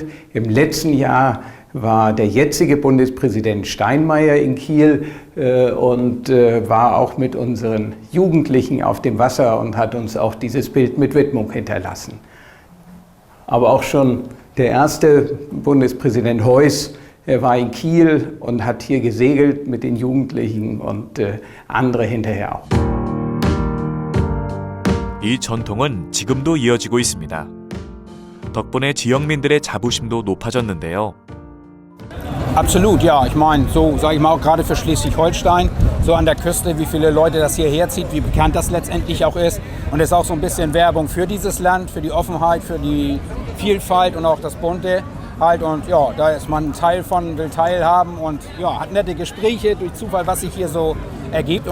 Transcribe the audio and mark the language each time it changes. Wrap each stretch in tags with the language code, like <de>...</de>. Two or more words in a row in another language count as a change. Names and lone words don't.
<de>Im letzten Jahr war der jetzige Bundespräsident Steinmeier in Kiel und war auch mit unseren Jugendlichen auf dem Wasser und hat uns auch dieses Bild mit Widmung hinterlassen. Aber auch schon der erste Bundespräsident Heuss, er war in Kiel und hat hier gesegelt mit den Jugendlichen und andere hinterher auch.</de> <ko>이 전통은 지금도 이어지고 있습니다. 덕분에 지역민들의 자부심도 높아졌는데요.</ko> <de>Absolut, ja. Ich meine, so sage ich mal auch gerade für Schleswig-Holstein, so an der Küste, wie viele Leute das hierher zieht, wie bekannt das letztendlich auch ist. Und es ist auch so ein bisschen Werbung für dieses Land, für die Offenheit, für die Vielfalt und auch das Bunte halt. Und ja, da ist man ein Teil von, will teilhaben und ja, hat nette Gespräche durch Zufall, was sich hier so ergibt.</de>